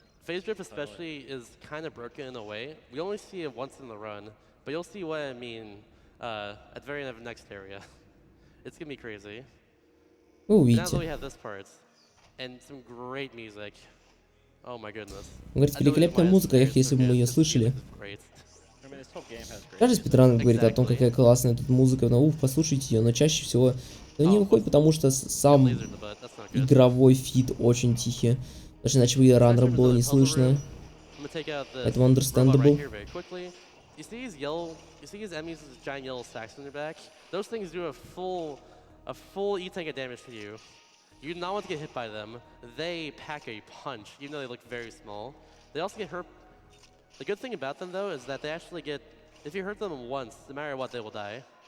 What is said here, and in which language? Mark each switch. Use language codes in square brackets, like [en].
[en] Phase drift especially is kind of broken in a way. We only see it once in the run, but you'll see what I mean at the very end of the next area. It's gonna be crazy. [ru] Вы [en] Now [ru] увидите. [en] that we have this part and some great music. Oh my goodness. [ru] Он говорит, великолепная музыка, если бы мы ее слышали. Каждый спидран говорит о том, какая классная тут музыка, но послушайте ее, но чаще всего это не выходит, потому что сам игровой фид очень тихий. Потому что иначе бы раннера было не слышно. Это understandable. [en] You see these enemies with giant yellow stacks on their back? Those things do a full E-tank of damage to you. You do not want to get hit by them. They pack a punch, even though they look very small. They also get hurt. The good thing about them, though, is that they actually get... If you hurt them once, no matter what, they will die.